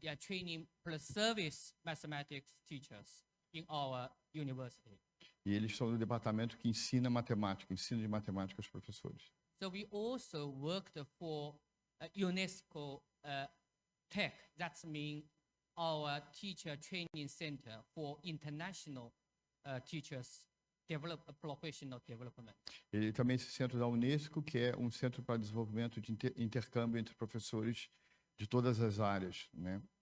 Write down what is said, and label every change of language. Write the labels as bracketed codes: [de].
[en] Yeah, training plus service mathematics teachers in our university. [pt] E eles são do departamento que ensina matemática, ensino de matemática aos professores. [en] So we also worked for UNESCO Tech. That means our teacher training center for international teachers professional development. [pt] Ele também é esse centro da UNESCO, que é um centro para desenvolvimento de intercâmbio entre professores de todas as áreas, né?